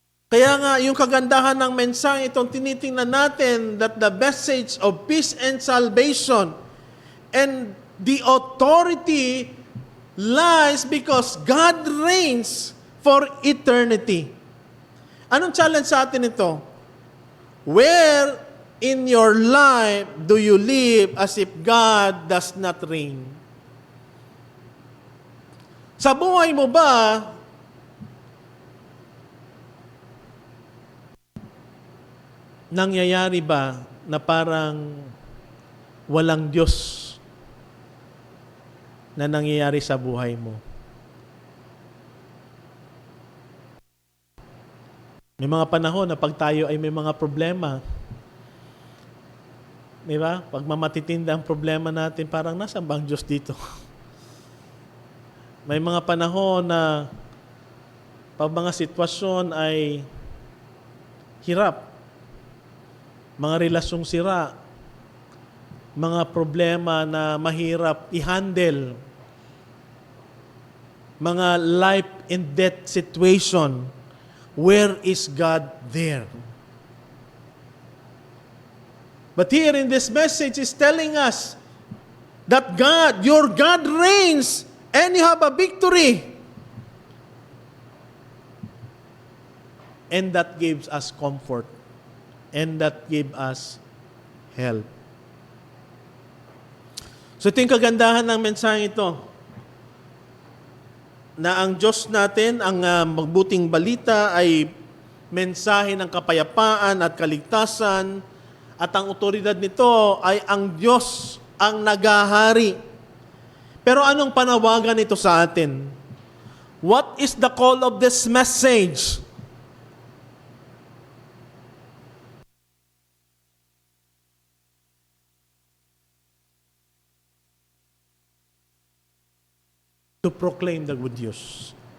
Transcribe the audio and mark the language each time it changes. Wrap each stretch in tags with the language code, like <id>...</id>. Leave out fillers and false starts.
<tl>Kaya nga, yung kagandahan ng mensahe itong tinitingnan natin,</tl> <en>that the message of peace and salvation and the authority lies because God reigns for eternity.</en> <tl>Anong challenge sa atin ito?</tl> <en>Where in your life do you live as if God does not reign?</en> <tl>Sa buhay mo ba, nangyayari ba na parang walang Diyos na nangyayari sa buhay mo? May mga panahon na pag tayo ay may mga problema, di ba? Pag mamatitinda ang problema natin, parang nasaan ba ang Diyos dito? May mga panahon na pag mga sitwasyon ay hirap, mga relasyong sira, mga problema na mahirap i-handle, mga</tl> <en>life and death situation, where is God there? But here in this message is telling us that God, your God reigns and you have a victory. And that gives us comfort. And that gives us help.</en> <tl>So ito yung kagandahan ng mensahe ito, na ang Diyos natin, ang magbuting balita ay mensahe ng kapayapaan at kaligtasan, at ang otoridad nito ay ang Diyos ang naghahari. Pero anong panawagan ito sa atin?</tl> <en>What is the call of this message? To proclaim the good news.</en>